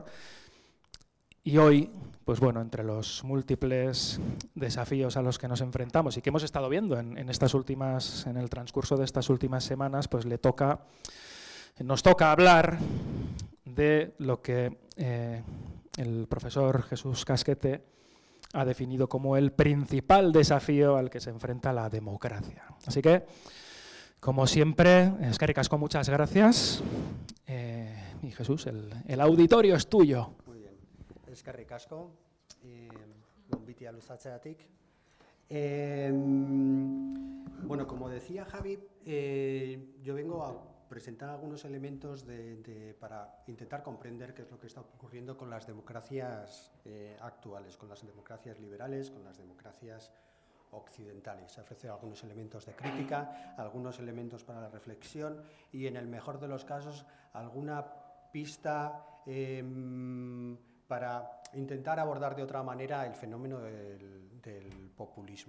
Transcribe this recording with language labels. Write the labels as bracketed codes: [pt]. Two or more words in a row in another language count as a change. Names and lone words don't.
[es] Y hoy, pues bueno, entre los múltiples desafíos a los que nos enfrentamos y que hemos estado viendo en el transcurso de estas últimas semanas, pues nos toca hablar de lo que el profesor Jesús Casquete ha definido como el principal desafío al que se enfrenta la democracia. Así que, como siempre, [eu] eskerrik asko, [es] muchas gracias. Y Jesús, el auditorio es tuyo. [eu] Eskerrik asko, gonbitia luzatzeatik. [es] Bueno, como decía Javi, yo vengo a presentar algunos elementos para intentar comprender qué es lo que está ocurriendo con las democracias actuales, con las democracias liberales, con las democracias occidentales. Se ofrecen algunos elementos de crítica, algunos elementos para la reflexión y, en el mejor de los casos, alguna pista para intentar abordar de otra manera el fenómeno del populismo.